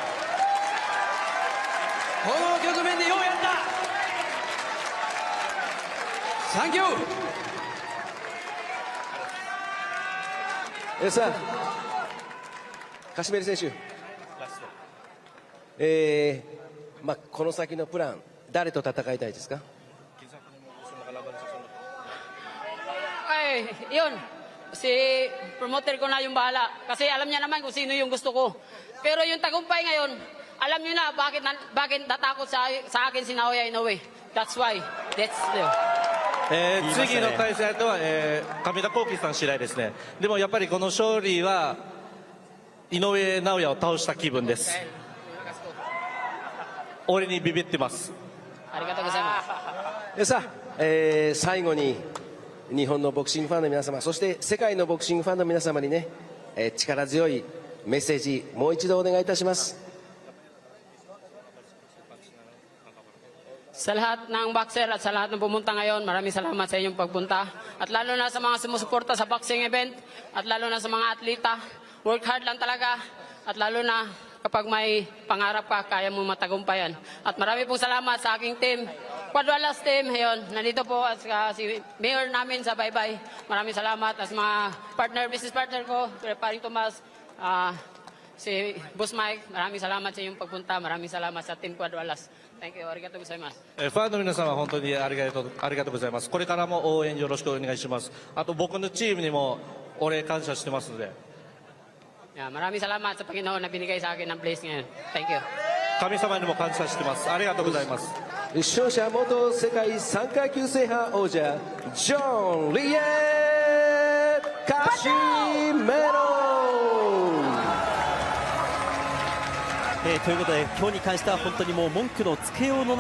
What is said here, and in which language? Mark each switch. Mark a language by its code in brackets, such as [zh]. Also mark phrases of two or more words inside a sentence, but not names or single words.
[ja] この局面でようやった。サンキュー。さあカシメロ選手、この先のプラン、誰と戦いたいですか？ [tl] Yun, si promoter ko na yung bahala. Kasi alam niya naman kung sino yung gusto ko. Pero yung tagumpay ngayon, alam niyo na bakit natakot sa akin si Naoya Inoue. [en] That's why. That's the... [ja] 次の対戦相手は、上田幸輝さん次第ですね。でもやっぱりこの勝利は井上尚弥を倒した気分です。俺にビビってます。ありがとうございます。さあ、最後に日本のボクシングファンの皆様、そして世界のボクシングファンの皆様にね、力強いメッセージもう一度お願いいたします。 [tl] Sa lahat ng boxer at sa lahat ng pumunta ngayon, maraming salamat sa inyong pagpunta. At lalo na sa mga sumusuporta sa [en] boxing event, [tl] at lalo na sa mga atleta, [en] work hard [tl] lang talaga. At lalo na kapag may pangarap ka, kaya mo matagumpayan. At marami pong salamat sa aking team, Quadwalas team. Ngayon, nandito po at si Mayor namin sa Baybay. Maraming salamat. At mga [en] business partner [tl] ko, Paring Tomas, si Boss Mike, maraming salamat sa inyong pagpunta. Maraming salamat sa Team Quadwalas. [en] Thank you. [ja] ありがとうございます。ファンの皆様本当にありがとうございます。これからも応援よろしくお願いします。あと僕のチームにもお礼感謝してますので。 [tl] Maraming salamat sa Panginoon na binigay sa akin ng place ngayon. [en] Thank you. [ja] 神様にも感謝してます。ありがとうございます。勝者元世界3階級制覇王者ジョン・リエカシメロということで今日に関しては本当にもう文句のつけようのない